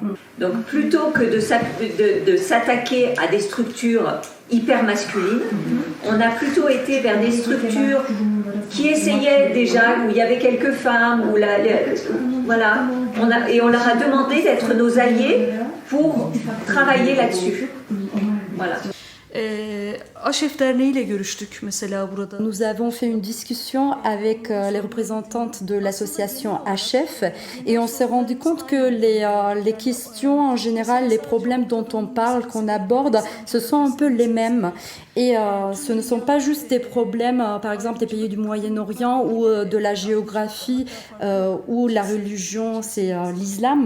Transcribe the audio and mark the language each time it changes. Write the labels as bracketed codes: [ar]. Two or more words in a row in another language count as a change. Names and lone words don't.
[fr] Donc plutôt que de s'attaquer à des structures hyper masculines, on a plutôt été vers des structures qui essayaient déjà, où il y avait quelques femmes, voilà, et on leur a demandé d'être nos alliés pour travailler là-dessus. Voilà. [tr] Aşef Derneği ile görüştük mesela burada. [fr] Nous avons fait une discussion avec les représentantes de l'association HF et on s'est rendu compte que les questions en général, les problèmes dont on parle, qu'on aborde, ce sont un peu les mêmes. Et ce ne sont pas juste des problèmes, par exemple, des pays du Moyen-Orient ou de la géographie où la religion, c'est l'islam.